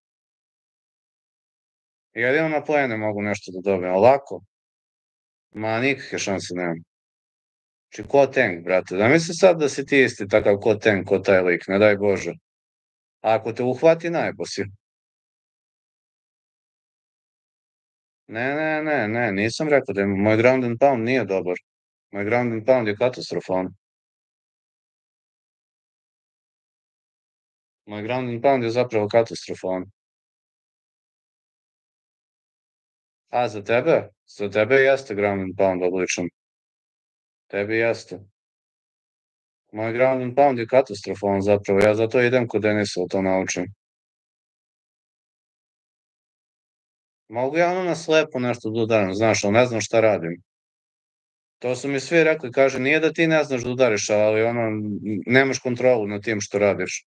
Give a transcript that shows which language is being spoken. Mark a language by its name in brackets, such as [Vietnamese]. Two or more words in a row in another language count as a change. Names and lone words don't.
[Serbian] Jedino na plene mogu nešto da dobijem, ovako, ma nikakve šanse nemam. Znači, ko tank, brate, da misli sad da si ti isti takav ko tank, ko taj lik, ne daj Bože. A ako te uhvati, najebo si. Ne, nisam rekao da je moj [English] ground and pound [Serbian] nije dobar. Moj [English] ground and pound [Serbian] je katastrofalan. Moj [English] ground and pound [Serbian] je zapravo katastrofalan. A, za tebe? Za tebe jeste [English] ground and pound [Serbian] odličan. Tebi jeste. Moj [English] ground and pound [Serbian] je katastrofalan zapravo. Ja zato idem kod Denisa da to naučim. Mogu ja ono na slepo nešto da udaram, znaš, ali ne znam šta radim. To su mi svi rekli, kaže, nije da ti ne znaš da udariš, ali ono, nemaš kontrolu nad tim što radiš.